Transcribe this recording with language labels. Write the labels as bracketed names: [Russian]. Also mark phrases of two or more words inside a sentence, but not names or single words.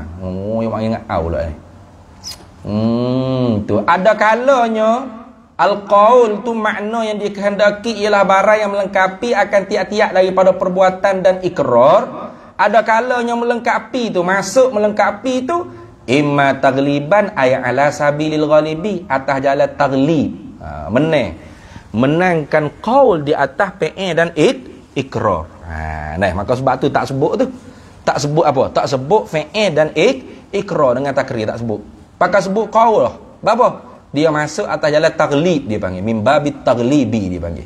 [Malay] Yang ingat au lah ni. Tu ada kalanya al-qaul tu makna yang dikehendaki ialah barang yang melengkapi akan tiap-tiap daripada perbuatan dan ikrar. Ada kalanya melengkapi tu, masuk melengkapi tu [Arabic] إما تغليبا أي على سبيل الغالب, [Malay] atas jalan taglib. Menangkan qaul di atas PE dan ikrar. Maka sebab tu tak sebut tu. Tak sebut apa? Tak sebut fi'il dan ikrar dengan takrir, tak sebut. Pakai sebut qaul lah. Apa? Dia masuk atas jalan taglib, dia panggil [Arabic] من باب التغليب, [Malay] dia panggil.